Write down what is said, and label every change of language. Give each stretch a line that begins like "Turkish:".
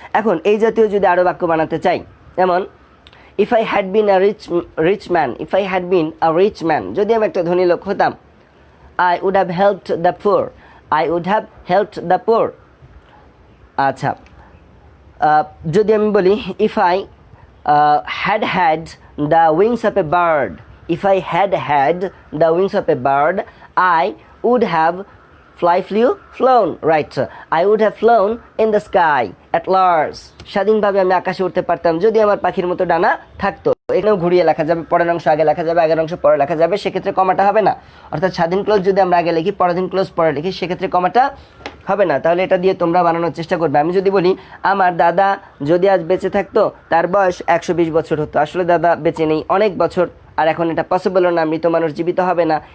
Bangla: এখন এই জাতীয় যদি আরও বাক্য বানাতে চাই, যেমন
English: if I had been a rich man, if I had been a rich man,
Bangla: যদি আমি একটা ধনী লোক হতাম,
English: I would have helped the poor, I would have helped the poor.
Bangla: আচ্ছা, যদি আমি বলি
English: If I had had the wings of a bird, if I had had the wings of a bird I would have fly, flew, flown, right? I would have flown in the sky at large.
Bangla: স্বাধীনভাবে আমি আকাশে উঠতে পারতাম যদি আমার পাখির মতো ডানা থাকতো। এখানেও ঘুরিয়ে লেখা যাবে, পরের অংশ আগে লেখা যাবে, আগের অংশ পরে লেখা যাবে, সেক্ষেত্রে কমাটা হবে না। অর্থাৎ স্বাধীন ক্লোজ যদি আমরা আগে লিখি, পরাধীন ক্লোজ পরে লিখি, সেক্ষেত্রে কমাটা হবে না। তাহলে এটা দিয়ে তোমরা বানানোর চেষ্টা করবে। আমি যদি বলি আমার দাদা যদি আজ বেঁচে থাকতো তার বয়স 120 বছর হতো, আসলে দাদা বেঁচে নেই অনেক বছর, আর এখন এটা পসিবল না, মৃত মানুষ জীবিত হবে না।